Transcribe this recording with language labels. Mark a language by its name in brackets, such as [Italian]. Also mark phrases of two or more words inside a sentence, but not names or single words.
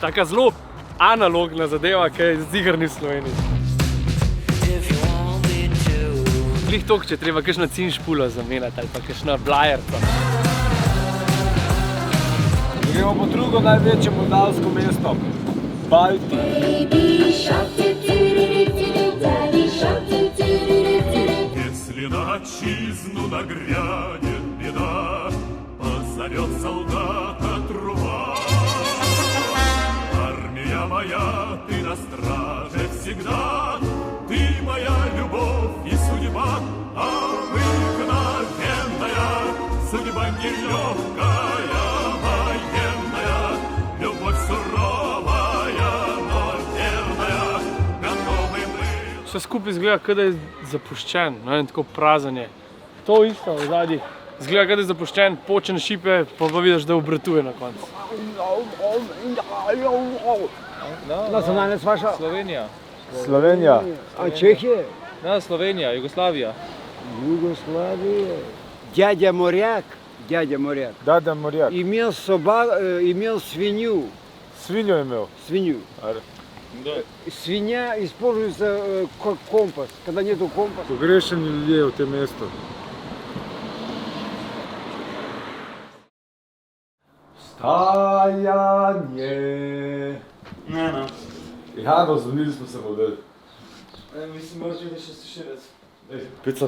[Slovenian] Taka zelo analogna zadeva, ki je ziher ni v Sloveniji. Glih toliko, če je treba kakšno cinšpulo zamenjati ali pa kakšno blajerco. Gremo po drugo največje moldavsko mesto. Balti. [Russian] Если на отчизну нагрянет беда, позовет солдата труба. Армия моя, ты на страже всегда, ты моя любовь и судьба, а обыкновенная судьба нелегкая, военная, любовь суровая, но верная, готовы мы. [Slovenian] Vse skupaj izgleda, kot da je zapuščen, tako prazen je. To isto v zadnji. Zgleda, da je zapuščen, počen šipe, pa vidiš, da obratuje na koncu. Nacionalna vaša? Slovenija. Slovenija. [Russian] А Чехия? [Slovenian] Da, Slovenija, Jugoslavija. [Russian] Югославия. Дядя моряк, [Slovenian] Dada Morjak. [Russian] имел имел свинью. [Slovenian] Svinjo je imel. [Russian] Свинью. [Slovenian] Da. [Russian] Свинья используется как компас. Когда нету компаса. [Slovenian] Pogrešeni ljudje v tem mestu. Stajanje. Ja, no, zvonili smo se vodili. Mislim, moraš biti še stišenec. Pica.